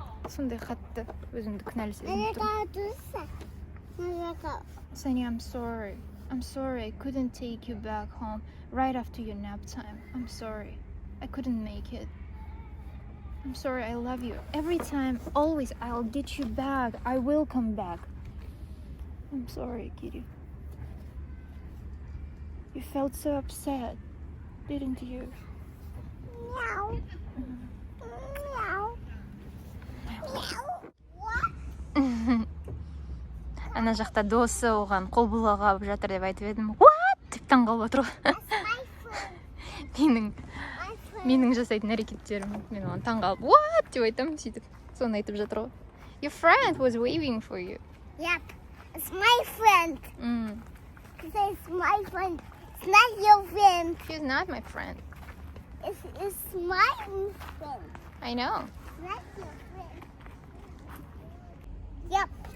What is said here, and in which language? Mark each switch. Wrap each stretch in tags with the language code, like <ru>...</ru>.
<kk>Сондай қатты өзімді кінәлі сезініп тұрмын.</kk> <en>Sunny, I'm sorry. I'm sorry I couldn't take you back home right after your nap time. I'm sorry. I couldn't make it. I'm sorry, I love you. Every time, always, I'll get you back. I will come back. I'm sorry, Kitty. You felt so upset, didn't you? Meow. Meow.</en> <kk>Ана жақта досы оған қол бұлғап жатыр деп айтып едім.</kk> <en>What?</en> <kk>Деп таңғалып отыр ғой. Менің жасайтын әрекеттерім. Мен оған таңғалып,</kk> <en>what?</en> <kk>Деп айтам, сөйтіп. Соны айтып жатыр ғой.</kk> <en>Your friend was waving for you. Yep. It's my friend. It's my friend. It's not your friend. She's not my friend. It's my friend. I know. It's not your friend. Yep.</en>